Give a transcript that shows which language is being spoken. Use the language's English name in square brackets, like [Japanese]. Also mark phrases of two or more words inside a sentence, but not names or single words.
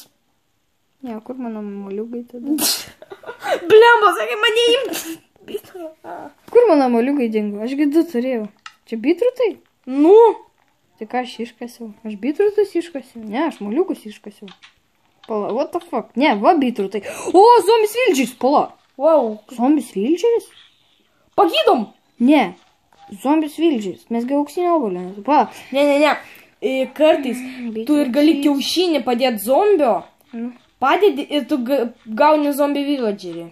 [Lithuanian] Ne, kur mano moliugai tada? Blemba, sakai, mane imt. Kur mano moliugai dingo? Ašgi 2 turėjau. Čia bitrutai? Nu. Tai ką aš iškasiau? Aš bitrutus iškasiau? Ne, aš moliukus iškasiau. Pala, [English] what the fuck? [Lithuanian] Ne, va bitrutai. O, zombis vildžeris, pala. Wow. Zombis vildžeris? Pagydom. Ne, zombis vildžeris. Mes gi auksinio obuolio. Pa. Ne. Kartais tu ir gali kiaušinį padėti zombio. Padėti ir tu gauni zombį villagerį.